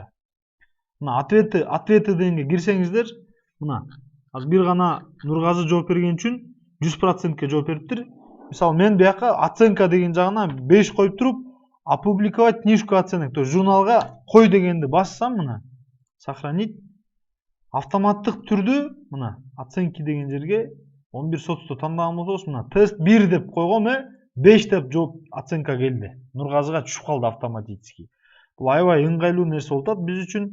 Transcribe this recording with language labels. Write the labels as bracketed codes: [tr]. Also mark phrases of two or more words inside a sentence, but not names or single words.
[ky] Мына ответы дегенге кирсеңиздер, мына азыр бир гана Нургазы жооп берген үчүн 100%ке жооп бериптир. Мисалы мен бияка оценка деген жагына 5 коюп туруп, [ru] опубликовать книжку оценок, то есть [ky] журналга кой дегенди бассам, мына сохранить, автоматтык түрдө мына оценки деген жерге 11 соцто тандаган болсоңуз, мына тест 1 деп койгом, 5 деп жооп оценка келди. Нургазыга түшүп калды автоматически. Бул аябай ыңгайлуу нерсе болуп атат биз үчүн.